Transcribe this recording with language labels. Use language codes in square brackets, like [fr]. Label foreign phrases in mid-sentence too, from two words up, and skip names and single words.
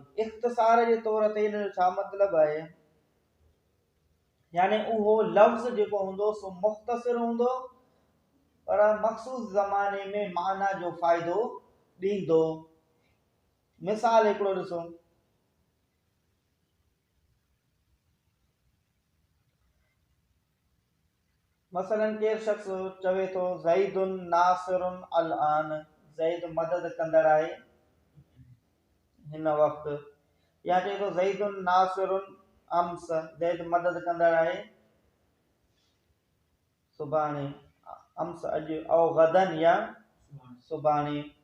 [sd] इख़्तिसार जे तौर ते इन जो छा मतिलबु आहे? यानी उहो लफ़्ज़ जेको हूंदो सो मुख़्तसिर हूंदो पर मख़सूस ज़माने में माना जो फ़ाइदो ॾींदो। मिसाल हिकिड़ो ॾिसो, मसलन केरु शख़्स चवे थो [ar] زيد ناصر الآن, [sd] ज़ैद मदद कंदड़ आहे हिन वक़्तु, या चए थो [ar] زيد ناصر أمس, [sd] ज़ैद मदद कंदड़ आहे सुभाणे, अम्स अॼु, औ गदन या सुभाणे।